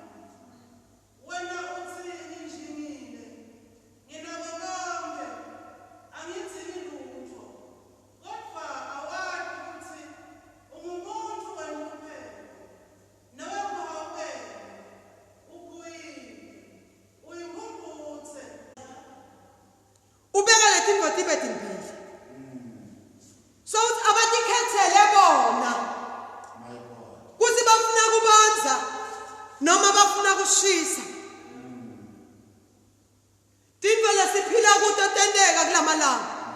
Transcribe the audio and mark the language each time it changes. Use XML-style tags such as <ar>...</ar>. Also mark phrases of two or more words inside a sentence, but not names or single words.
<ss>Wena uthi injinile. Nginako konke angithi lutho. Kodwa awazi ukuthi ungumuntu wenqupheko. Nawe kuhawukele ukuyini. Uyingumbuthe. Ubeka lethi indvodza ibe timbili. So abatikhethele bona. Kuthi bafuna kubanza noma bafuna kushisa. Tindvo lesiphila kuto tenteka kulamalanga.</ss>